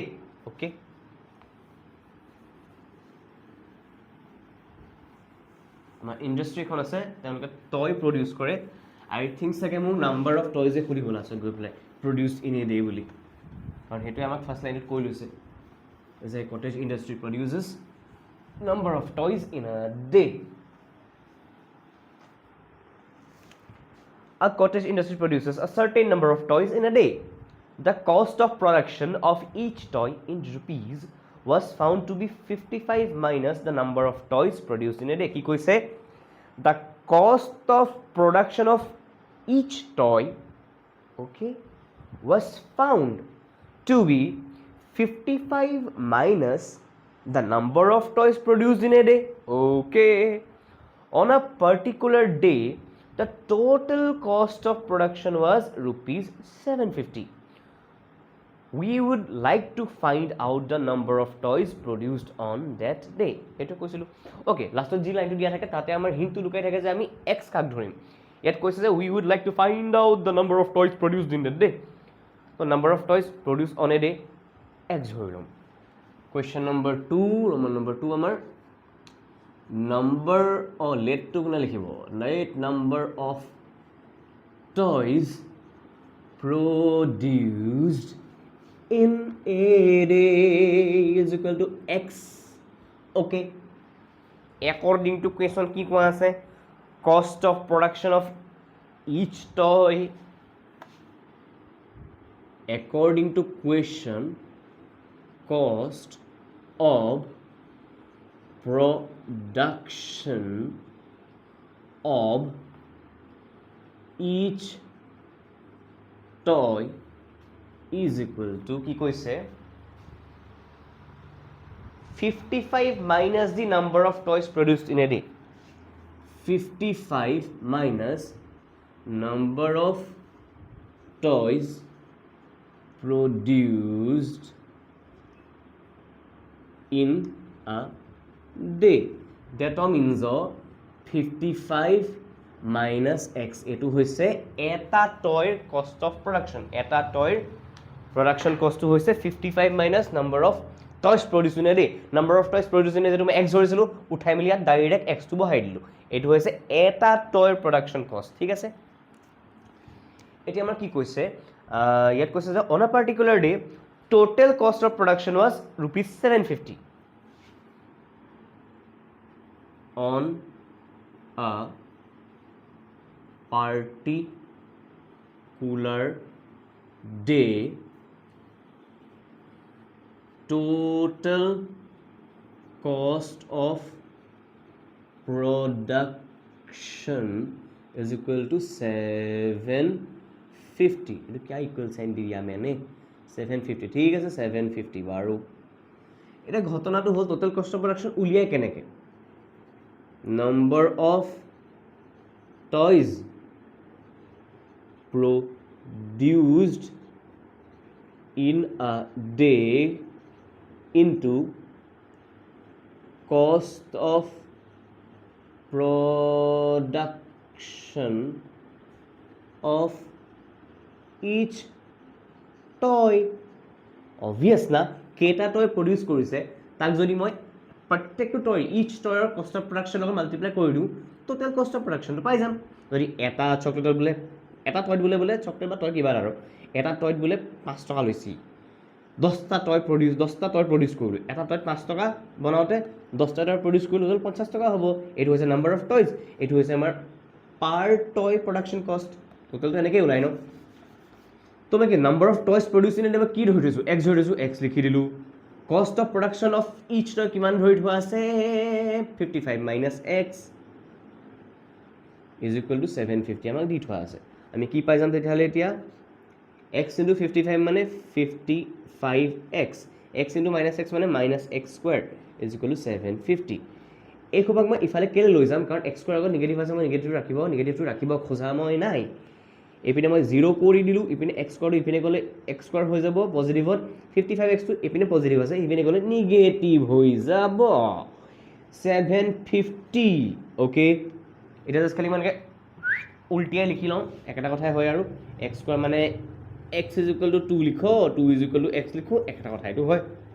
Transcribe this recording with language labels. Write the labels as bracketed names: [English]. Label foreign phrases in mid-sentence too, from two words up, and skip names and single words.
[Assamese] অ'কে, আমাৰ ইণ্ডাষ্ট্ৰী এখন আছে, তেওঁলোকে টয় প্ৰডিউচ কৰে। [English] I think [Assamese] চাগে মোক [English] number of toys [Assamese] সুধিব লাষ্টত গৈ পেলাই, [English] produce in a day [Assamese] বুলি, কাৰণ সেইটোৱে আমাক ফাৰ্ষ্ট লাইনত কৈ লৈছে যে [English] cottage industry produces number of toys in a day. A cottage industry produces a certain number of toys in a day. The cost of production of each toy in rupees was found to be 55 minus the number of toys produced in a day. [Assamese] কি কৈছে? [English] The cost of production of each toy, okay, was found to be 55 minus the number of toys produced in a day. Okay. On a particular day, the total cost of production was rupees 750. We would like to find out the number of toys produced on that day. [Assamese] এইটো কৈছিলোঁ। অ'কে, লাষ্টত যি লাইনটো দিয়া থাকে তাতে আমাৰ হিণ্টটো লুকাই থাকে যে আমি এক্স কাক ধৰিম। ইয়াত কৈছে যে [English] we would like to find out the number of toys produced in that day. So number of toys produced on a day, [Assamese] এক্স ধৰি ল'ম। [English] question number [Assamese] 2, [English] Roman number [Assamese] 2 আমাৰ number, লেটটো কোনে লিখিব? [English] let number of toys produced in a day is equal to x. Okay, according to question [Assamese] কি কোৱা আছে? [English] Cost of production of each toy. According to question, cost of production of each toy is equal to, [Assamese] কি কৈছে, [English] 55 minus the number of toys produced in a day. 55 minus number of toys produced in a day. That means 55 minus x. [Assamese] এইটো হৈছে এটা টয়ৰ [English] cost of production. [Assamese] এটা টয়ৰ প্ৰডাকশ্যন কষ্টটো হৈছে [English] 55 minus number of toys produce in a day number of toys produce in a day [Assamese] মই এক্স ধৰিছিলোঁ উঠাই মেলি ইয়াত ডাইৰেক্ট এক্সটো বহাই দিলোঁ এইটো হৈছে এটা টয়ৰ [English] production cost [Assamese] ঠিক আছে এতিয়া আমাৰ কি কৈছে ইয়াত কৈছে যে [English] on a particular day total cost of production was [Assamese] ₹750 [English] on a particular day total cost of production is equal to [Assamese] 750 itu [Hindi] क्या इक्वल साइन दिया मैंने [Assamese] 750 ঠিক আছে 750 বাৰু এটা ঘটনাটো হল [English] total cost of production [Assamese] উলিয়াই কেনেকে [English] number of toys produced in a day into cost of production of each toy [Assamese] obvious na কেটা toy produce কৰিছে তাক যদি মই প্ৰত্যেকটো টয় [English] each toy's cost of production [Assamese] লগত মাল্টিপ্লাই কৰি দিওঁ [English] total cost of production [Assamese] পাই যাম যদি এটা চকলেটত বোলে এটা টয়ত বোলে চকলেট বা টয় কিবা আৰু এটা টয়ত বোলে 5 টকা লৈছি 10টা টয় প্ৰডিউচ কৰিলোঁ এটা টয়ত 5 টকা বনাওঁতে 10টা টয় প্ৰডিউচ কৰিলোঁ হ'ল 50 টকা হ'ব এইটো হৈছে [English] number of toys [Assamese] এইটো হৈছে আমাৰ [English] per toy production cost [Assamese] টোটেলটো এনেকৈ ওলাই ন তো মই কি [English] number of toys produce in a [Assamese] কি ধৰি থৈছোঁ এক্স ধৰি থৈছোঁ এক্স লিখি দিলোঁ [English] cost of production of each toy [Assamese] কিমান ধৰি থোৱা আছে [English] 55 minus x is equal to 750 [Assamese] আমাক দি থোৱা আছে আমি কি পাই যাম তেতিয়াহ'লে এতিয়া [English] x into 55 [Assamese] মানে 55x [English] x into minus x মানে minus x square is equal to 750 [Assamese] এই খুবাক মই ইফালে কেলে লৈ যাম কাৰণ [English] x square [Assamese] আগত নিগেটিভ আছে মই নিগেটিভটো ৰাখিব খোজা মই নাই এপিনে মই 0 কৰি দিলোঁ ইপিনে [English] x square [Assamese] ইপিনে গ'লে [English] x square [Assamese] হৈ যাব পজিটিভত 55x টো ইপিনে পজিটিভ আছে ইপিনে গ'লে নিগেটিভ হৈ যাব 750 ওকে এটা জাস্ট খালি মানকে উল্টিয়াই লিখি লওঁ একটা কথাই হয় আৰু x স্কোয়াৰ মানে x = 2 লিখো 2 = x লিখো একটা কথা এটো হয়